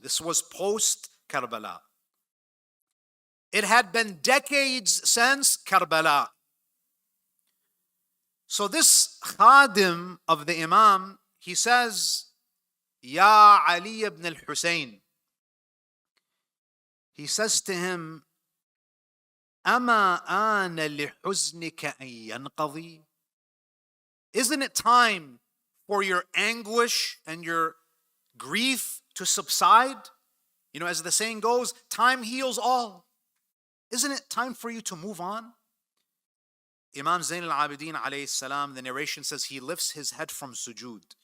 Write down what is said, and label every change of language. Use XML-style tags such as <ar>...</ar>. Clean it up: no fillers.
<en>This was post Karbala. It had been decades since Karbala. So this khadim of the Imam, he says, Ya Ali ibn al-Hussein. He says to him,</en> <ar>أَمَا آنَ لِحُزْنِكَ أَن يَنْقَضِي.</ar> <en>Isn't it time for your anguish and your grief to subside? You know, as the saying goes, time heals all. Isn't it time for you to move on? Imam Zain al-Abidin alayhi salam, the narration says, he lifts his head from sujood.</en>